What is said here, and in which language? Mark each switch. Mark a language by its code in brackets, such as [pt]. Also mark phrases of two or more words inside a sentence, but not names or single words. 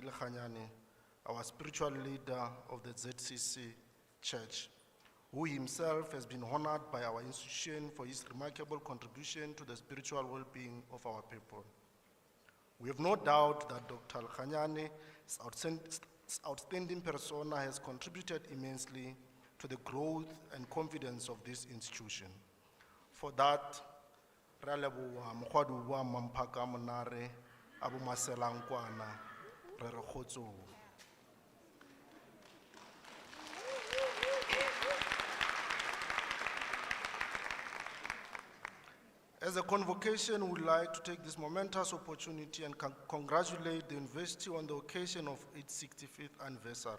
[en] Lekhanyane, our spiritual leader of the ZCC Church, who himself has been honored by our institution for his remarkable contribution to the spiritual well-being of our people. We have no doubt that Dr. Lekhanyane's outstanding persona has contributed immensely to the growth and confidence of this institution. For that, [nso] re a leboha mokgwa o buang Mamphaka Monare, Abu Maselang Kwana, re re kgotsong. [en] As a convocation, we would like to take this momentous opportunity and congratulate the university on the occasion of its 65th anniversary.